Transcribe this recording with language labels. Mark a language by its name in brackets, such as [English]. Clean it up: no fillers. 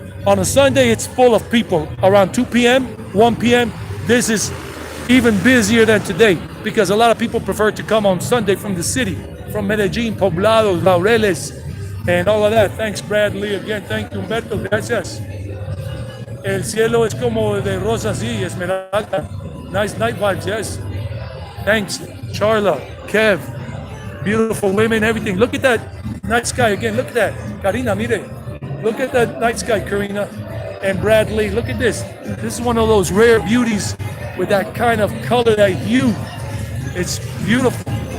[English] On a Sunday, it's full of people. Around 2 p.m., 1 p.m., this is even busier than today because a lot of people prefer to come on Sunday from the city, from Medellin, Poblados, Laureles, and all of that. Thanks, Bradley. Again, thank you, Humberto. Gracias. [Spanish] El cielo es como de rosa así, esmeralda. [English] Nice night vibes, yes. Thanks, Charla, Kev, beautiful women, everything. Look at that night sky again. Look at that. Karina, mire. Look at that night sky, Karina. And Bradley, look at this. This is one of those rare beauties with that kind of color, that hue. It's beautiful.